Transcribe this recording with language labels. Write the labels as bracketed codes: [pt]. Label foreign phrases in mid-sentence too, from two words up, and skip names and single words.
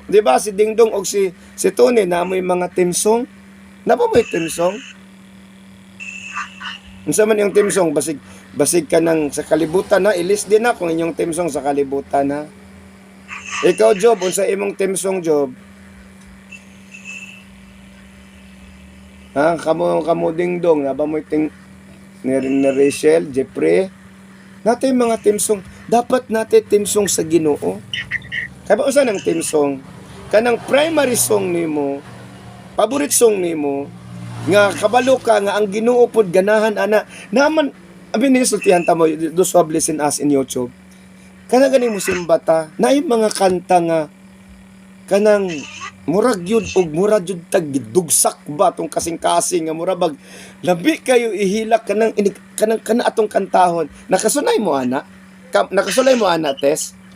[ceb] Di ba si Dingdong og si Tony na may mga [en] team song? [ceb] Napa may [en] team song? [ceb] Unsa man yung [en] team song? [ceb] Basig ka nang sa kalibutan na, ilis din na kung inyong [en] team song [ceb] sa kalibutan na. Ikaw Job, unsa imong [en] team song [ceb] Job? Kamo Dingdong, na ba mo ting ni Rachel, Jeffrey? Natay mga [en] team song, [ceb] dapat natin [en] team song [ceb] sa Ginoo. Kaya ba usa ng [en] team song? [ceb] Kanang [en] primary song [ceb] nimo, [en] favorite song [ceb] nimo, nga kabalo ka nga ang Ginoo pod ganahan ana. [en] Naman abi ni sultihan ta mo those who have listened us in YouTube. [ceb] Kana gani mo simbata, naay mga kanta nga kanang murag yun og murag yun tag gidugsak ba tong kasing-kasing nga murag labi kayo ihilak kanang kana atong kantahon. Nakasulay mo ana Tess?